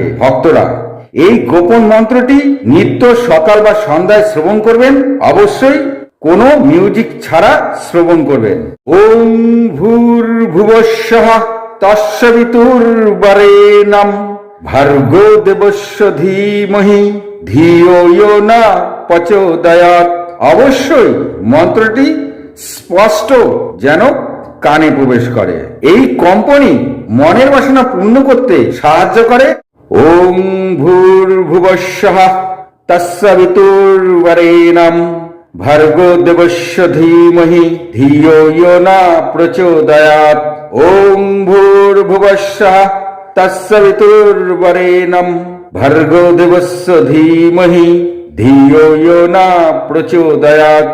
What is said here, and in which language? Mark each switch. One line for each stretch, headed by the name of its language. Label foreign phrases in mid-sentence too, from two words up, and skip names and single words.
Bangla: ভক্তরা এই গোপন মন্ত্রটি নিত্য সকাল বা সন্ধ্যায় শ্রবণ করবেন। অবশ্যই কোনো মিউজিক ছাড়া শ্রবণ করবেন।
Sanskrit: ওম ভূর্ভুবস্সঃ তস্সবিতুর্বরেণ্যং ভর্গো দেবস্য ধীমহি ধিয়ো যো ন প্রচোদয়াৎ।
Bangla: অবশ্যই মন্ত্রটি স্পষ্ট যেন কানে প্রবেশ করে। এই কম্পনই মনের বাসনা পূর্ণ করতে সাহায্য করে।
Sanskrit: ওম ভূর্ভুবস্সঃ তস্সবিতুর্বরেণ্যং ভর্গো দেবস্য ধীমহি ধিয়ো যো ন প্রচোদয়াৎ। ওম ভূর্ভুবস্সঃ তস্সবিতুর্বরেণ্যং ভর্গো দেবস্য ধীমহি ধিয়ো যো ন প্রচোদয়াৎ।